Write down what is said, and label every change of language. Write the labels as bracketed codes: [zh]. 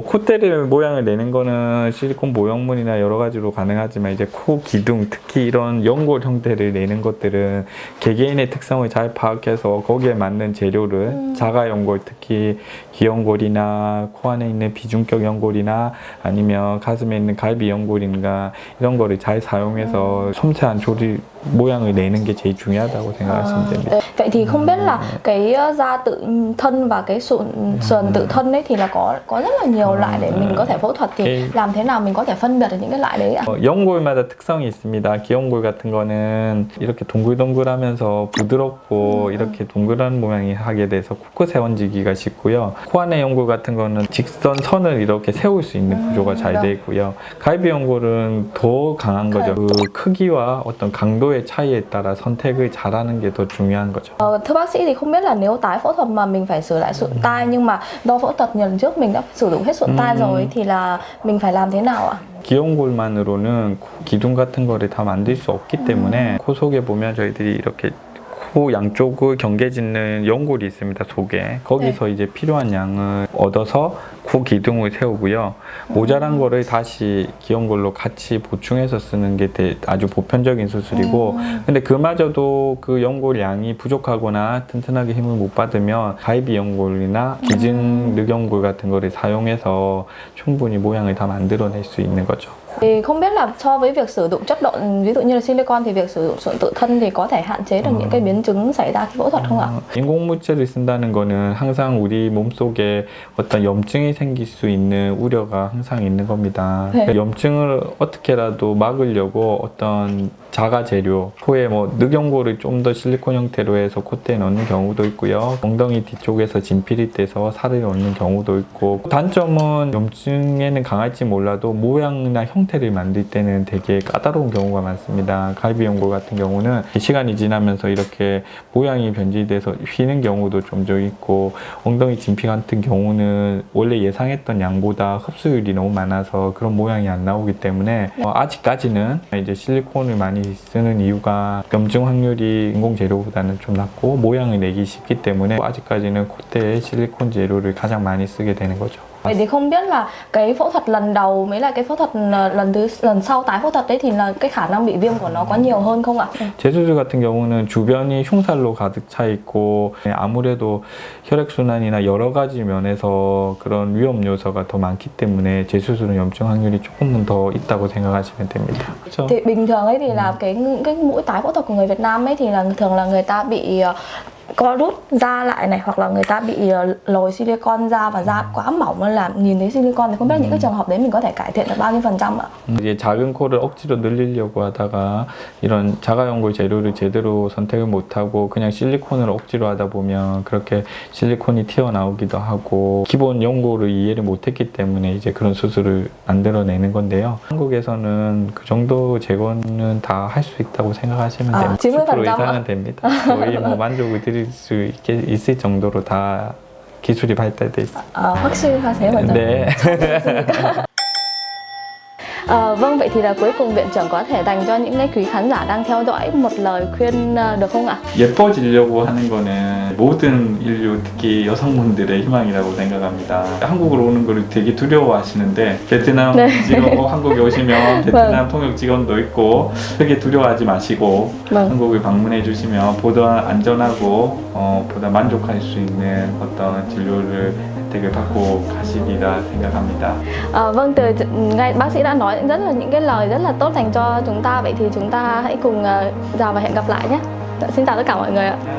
[ko] 콧대를 모양을 내는 거는 실리콘 모형물이나 여러 가지로 가능하지만 이제 코 기둥, 특히 이런 연골 형태를 내는 것들은 개개인의 특성을 잘 파악해서 거기에 맞는 재료를 자가 연골, 특히 귀연골이나 코 안에 있는 비중격 연골이나 아니면 가슴에 있는 갈비 연골인가 이런 거를 잘 사용해서 섬세한 조리 모양을 내는 게 제일 중요하다고 생각하시면 됩니다. [vi] Vậy thì không biết là cái da tự thân và cái sườn tự thân ấy thì là có rất là nhiều loại để mình có thể phẫu thuật, thì làm thế nào mình có thể phân biệt được những cái loại đấy ạ? [ko] 연골마다 특성이 있습니다. 귀연골 같은 거는 이렇게 동글동글하면서 부드럽고 이렇게 동그란 모양이 하게 돼서 코끝에 얹기가 쉽고요. 코 안의 연골 같은 거는 직선 선을 이렇게 세울 수 있는 구조가 잘 되어 있고요. 갈비 연골은 더 강한 거죠. 그 크기와 어떤 강도의 차이에 따라 선택을 잘하는 게 더 중요한 거죠. [vi] Thưa bác sĩ thì không biết là nếu tái phẫu thuật mà mình phải sửa lại sụn tai nhưng mà do phẫu thuật lần trước mình đã sử dụng hết sụn tai rồi thì là mình phải làm thế nào ạ? [ko] 귀연골만으로는 코 기둥 같은 거를 다 만들 수 없기 때문에 코 속에 보면 저희들이 이렇게 코 양쪽을 경계짓는 연골이 있습니다, 속에. 거기서 이제 필요한 양을 얻어서 코 기둥을 세우고요. 모자란 거를 다시 귀연골로 같이 보충해서 쓰는 게 아주 보편적인 수술이고, 근데 그마저도 그 연골 양이 부족하거나 튼튼하게 힘을 못 받으면 갈비 연골이나 기증 늑연골 같은 거를 사용해서 충분히 모양을 다 만들어낼 수 있는 거죠. [vi] Thì không biết là so với việc sử dụng chất độn ví dụ như là silicon thì việc sử dụng sụn tự thân thì có thể hạn chế được những cái biến chứng xảy ra khi phẫu thuật không ạ? [ko] 인공물질을 쓴다는 거는 항상 우리 몸속에 어떤 염증이 생길 수 있는 우려가 항상 있는 겁니다. 그러니까 염증을 어떻게라도 막으려고 어떤 자가 재료, 코에 뭐 늑연골을 좀 더 실리콘 형태로 해서 콧대에 넣는 경우도 있고요. 엉덩이 뒤쪽에서 진피리 떼서 살을 넣는 경우도 있고, 단점은 염증에는 강할지 몰라도 모양이나 형태를 만들 때는 되게 까다로운 경우가 많습니다. 갈비 연골 같은 경우는 시간이 지나면서 이렇게 모양이 변질돼서 휘는 경우도 종종 있고, 엉덩이 진피 같은 경우는 원래 예상했던 양보다 흡수율이 너무 많아서 그런 모양이 안 나오기 때문에 아직까지는 이제 실리콘을 많이 쓰는 이유가 염증 확률이 인공 재료보다는 좀 낮고 모양을 내기 쉽기 때문에 아직까지는 콧대에 실리콘 재료를 가장 많이 쓰게 되는 거죠. [vi] Vậy thì không biết là cái phẫu thuật lần đầu mới là cái phẫu thuật lần sau tái phẫu thuật đấy thì là cái khả năng bị viêm của nó có nhiều hơn không ạ? [ko] 재수술 같은 경우는 주변이 흉살로 가득 차 있고 아무래도 혈액순환이나 여러 가지 면에서 그런 위험 요소가 더 많기 때문에 재수술은 염증 확률이 조금은 더 있다고 생각하시면 됩니다. 그렇죠? [vi] Thì bình thường ấy thì là cái mũi tái phẫu thuật của người Việt Nam ấy thì là thường là người ta bị co rút da lại này, hoặc là người ta bị lồi silicone da và da quá mỏng nên là nhìn thấy silicone, thì không biết những cái trường hợp đấy mình có thể cải thiện được bao nhiêu % ạ? [ko] 이제 작은 코를 억지로 늘리려고 하다가 이런 자가연골 재료를 제대로 선택을 못하고 그냥 실리콘을 억지로 하다 보면 그렇게 실리콘이 튀어나오기도 하고 기본 연골을 이해를 못했기 때문에 이제 그런 수술을 만들어내는 건데요. 한국에서는 그 정도 제거는 다 할 수 있다고 생각하시면 됩니다. 90% 10% 이상은 됩니다. 거의 뭐 만족을 드릴 수 있을 정도로 다 기술이 발달돼 있습니다. 확실하세요? 완전? 네. [vi] Vâng, vậy thì là cuối cùng viện trưởng có thể dành cho những cái quý khán giả đang theo dõi một lời khuyên được không ạ? [ko] 예뻐지려고 하는 거는 모든 인류, 특히 여성분들의 희망이라고 생각합니다. 한국으로 오는 거를 되게 두려워하시는데 베트남 네. 직원, 한국에 오시면 베트남 통역 직원도 있고 크게 두려워하지 마시고 [vi] Vâng. [ko] 한국을 방문해 주시면 보다 안전하고 보다 만족할 수 있는 어떤 진료를 혜택을 받고 가시리라 생각합니다. [vi] Vâng, ngay bác sĩ đã nói rất là những cái lời rất là tốt dành cho chúng ta. Vậy thì chúng ta hãy cùng chào và hẹn gặp lại nhé. Xin chào tất cả mọi người ạ.